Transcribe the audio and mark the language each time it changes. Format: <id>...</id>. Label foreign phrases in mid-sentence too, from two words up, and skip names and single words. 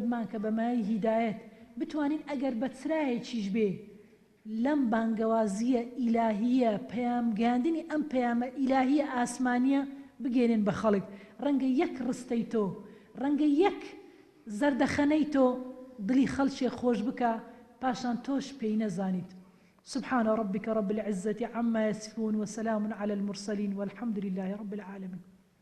<ckb>بمان کە بەمای هیدایەت بتوانین ئەگەر بە چرایەکیش بێ لەم بانگەوازیە ئیلاهیە پەیامگەاندنی ئەم پەیامە ئیلاهیە ئاسمانیە بگێنن بە خەڵک ڕەنگە یەک ڕستەی تۆ ڕەنگە یەک زەردەخەنەی تۆ دڵی خەڵکێ خۆش بکە پاشان تۆش پێی نەزانیت</ckb> <ar>سبحان ربك رب العزة عما يصفون وسلام على المرسلين والحمد لله رب العالمين</ar>